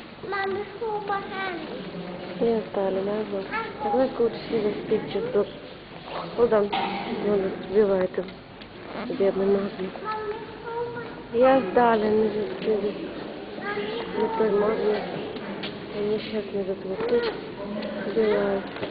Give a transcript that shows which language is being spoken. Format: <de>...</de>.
<en>Mommy, hold my hand. Yes, darling, I will. I'd like to see this picture. Look. Hold on. No,</en> <ru>сбивает его. Бедный Магнус.</ru> <en>Mommy, hold my hand. Yes, darling, this</en> <ru>святой Магнус. И несчастный этот вот тут сбивает.</ru>